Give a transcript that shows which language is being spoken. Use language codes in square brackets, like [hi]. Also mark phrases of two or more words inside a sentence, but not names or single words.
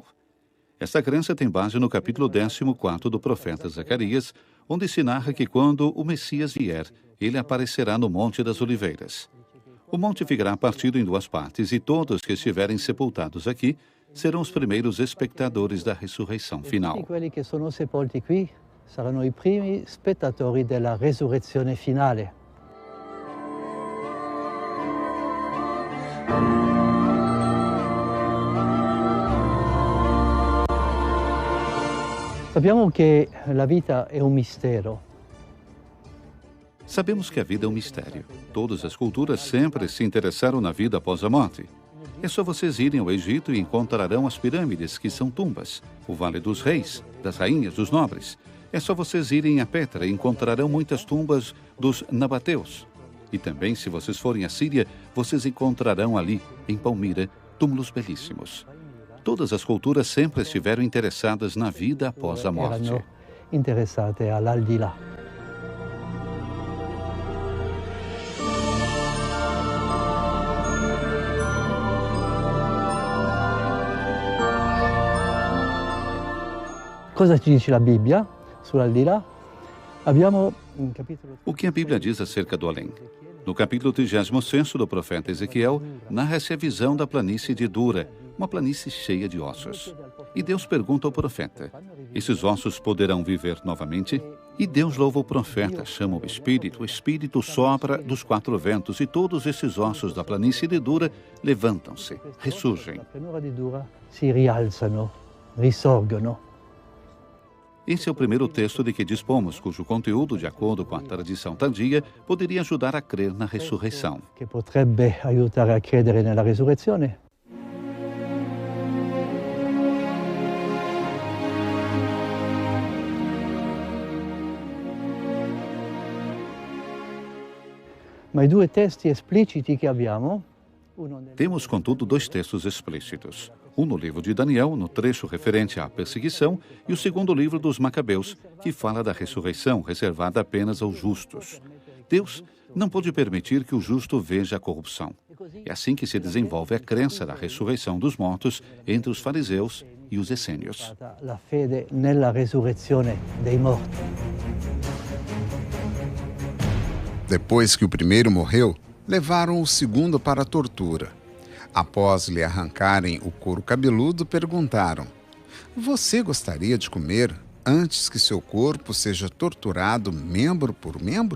[pt] Esta crença tem base no capítulo 14 do profeta Zacarias, onde se narra que quando o Messias vier, ele aparecerá no Monte das Oliveiras. O monte ficará partido em duas partes e todos que estiverem sepultados aqui serão os primeiros espectadores da ressurreição final. [it] Tutti quelli che sono sepolti qui saranno i primi spettatori della resurrezione finale. Sappiamo che la vita è un mistero. [pt] Sabemos que a vida é um mistério. Todas as culturas sempre se interessaram na vida após a morte. É só vocês irem ao Egito e encontrarão as pirâmides, que são tumbas, o Vale dos Reis, das rainhas, dos nobres. É só vocês irem a Petra e encontrarão muitas tumbas dos nabateus. E também, se vocês forem à Síria, vocês encontrarão ali, em Palmira, túmulos belíssimos. Todas as culturas sempre estiveram interessadas na vida após a morte. [it] Erano interessate all'aldilà. Cosa ci dice la Bibbia sull'aldilà? Abbiamo un capitolo... [pt] O que a Bíblia diz acerca do além? No capítulo 36 do profeta Ezequiel, narra-se a visão da planície de Dura, uma planície cheia de ossos. E Deus pergunta ao profeta: esses ossos poderão viver novamente? E Deus louva o profeta, chama o Espírito sopra dos quatro ventos, e todos esses ossos da planície de Dura levantam-se, ressurgem. [it] Si rialzano, risorgono. [pt] Esse é o primeiro texto de que dispomos, cujo conteúdo, de acordo com a tradição tardia, poderia ajudar a crer na ressurreição. [it] Que potrebbe aiutare a credere nella resurrezione. Ma i due testi espliciti che abbiamo... [pt] Temos, contudo, dois textos explícitos. Um no livro de Daniel, no trecho referente à perseguição, e o segundo livro dos Macabeus, que fala da ressurreição reservada apenas aos justos. Deus não pode permitir que o justo veja a corrupção. É assim que se desenvolve a crença da ressurreição dos mortos entre os fariseus e os essênios. [it] La fede nella resurrezione dei morti. [pt] Depois que o primeiro morreu, levaram o segundo para a tortura. Após lhe arrancarem o couro cabeludo, perguntaram: você gostaria de comer antes que seu corpo seja torturado membro por membro?